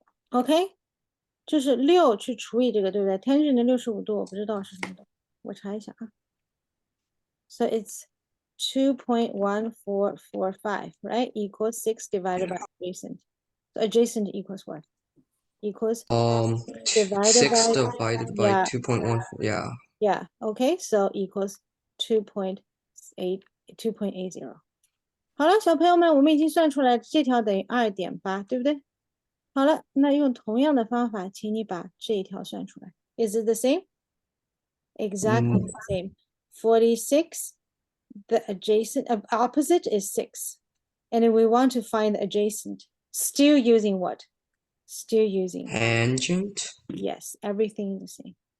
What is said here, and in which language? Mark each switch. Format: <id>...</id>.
<zh>OK，就是6去除以这个，对不对？tangent 的65度我不知道是什么的，我查一下啊。</zh> <en>So it's 2.1445, right? Equals 6 divided by adjacent. So adjacent equals what? Equals divided 6 by divided by yeah. 2.14. Yeah. Yeah. Okay. So equals 2.80.</en> <zh>好了，小朋友们，我们已经算出来这条等于2.8，对不对？好了，那用同样的方法，请你把这一条算出来。</zh> <en>Is it the same? Exactly the same. 46. The adjacent opposite is 6. And then we want to find the adjacent. Still using what? Still using. Tangent. Yes, everything the same.</en>